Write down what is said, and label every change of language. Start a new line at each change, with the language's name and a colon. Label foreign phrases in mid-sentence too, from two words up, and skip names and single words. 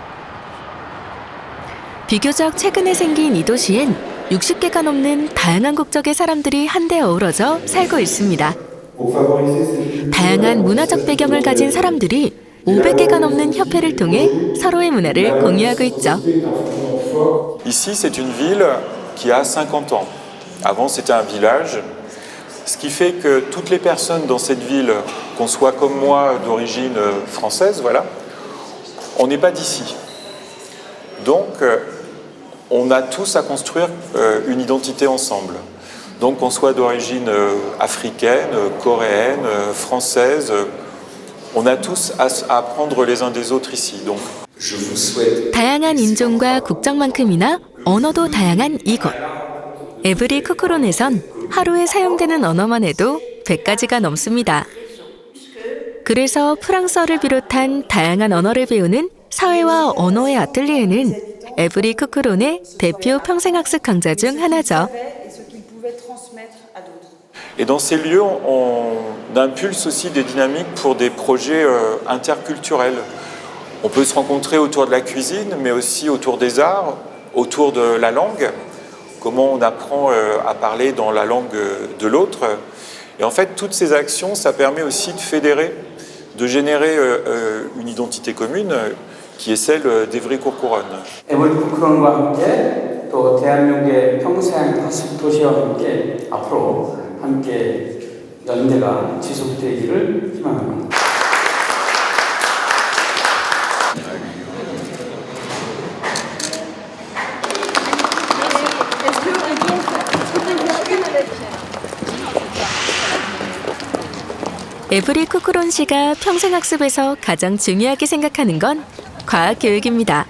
Korean: 비교적 최근에 생긴 이 도시엔 60개가 넘는 다양한 국적의 사람들이 한데 어우러져 살고 있습니다. 다양한 문화적 배경을 가진 사람들이 500개가 넘는 협회를 통해 서로의 문화를 공유하고 있죠.
French: Ici, c'est une ville qui a 50 ans. Avant, c'était un village. Ce qui fait que toutes les personnes dans cette ville, qu'on soit comme moi d'origine française, voilà, on n'est pas d'ici. Donc, on a tous à construire une identité ensemble. Donc, qu'on soit d'origine africaine, coréenne, française, on a tous à apprendre les uns des autres ici. Donc, je vous souhaite...
Korean: 다양한 인종과 국적만큼이나 언어도 다양한 이곳. 에브리 쿠크론에선 하루에 사용되는 언어만 해도 100가지가 넘습니다. 그래서 프랑스어를 비롯한 다양한 언어를 배우는 사회와 언어의 아틀리에는 에브리 쿠크론의 대표 평생학습 강좌 중 하나죠.
French: pouvait transmettre à d'autres. Et dans ces lieux, on impulse aussi des dynamiques pour des projets interculturels. On peut se rencontrer autour de la cuisine, mais aussi autour des arts, autour de la langue. Comment on apprend à parler dans la langue de l'autre. Et en fait, toutes ces actions, ça permet aussi de fédérer, de générer une identité commune qui est celle d'Évry-Courcouronnes.
Korean: 에브리-쿠크론과 함께 또 대한민국의 평생 학습 도시와 함께 앞으로 함께 연대가 지속되기를 희망합니다. 에브리-쿠크론 씨가 평생학습에서 가장 중요하게 생각하는 건 과학교육입니다.